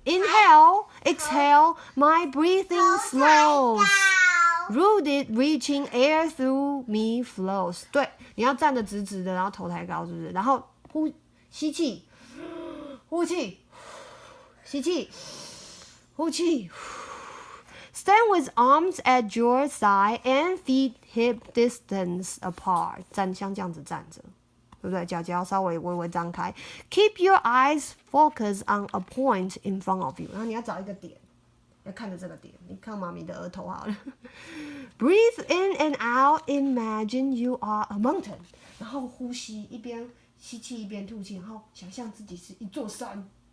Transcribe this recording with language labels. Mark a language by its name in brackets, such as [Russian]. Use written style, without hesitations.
[English] Inhale, exhale, my breathing slows. Rooted, reaching air through me flows. [Chinese] 对，你要站得直直的，然后头抬高，是不是？然后吸气，呼气，吸气，呼气。 [English] Stand with arms at your side and feet hip distance apart. [Chinese] 像这样子站着，对不对？脚要稍微微微张开。 [English] Keep your eyes focused on a point in front of you. [Chinese] 然后你要找一个点，要看着这个点。你看妈咪的额头好了。 [English] Breathe in and out. Imagine you are a mountain. [Chinese] 然后呼吸，一边吸气一边吐气，然后想象自己是一座山。